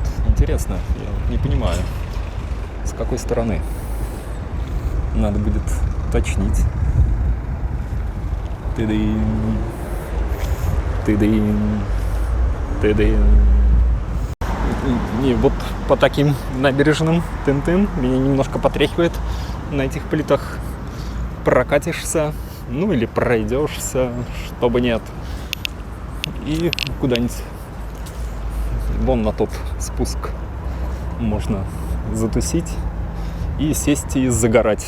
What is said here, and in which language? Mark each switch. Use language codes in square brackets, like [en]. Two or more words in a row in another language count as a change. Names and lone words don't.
[ru] Интересно, я не понимаю, с какой стороны. Надо будет уточнить. И вот по таким набережным тын-тын меня немножко потряхивает на этих плитах. Прокатишься, ну или пройдешься, чтобы нет. И куда-нибудь вон на тот спуск можно затусить и сесть и загорать.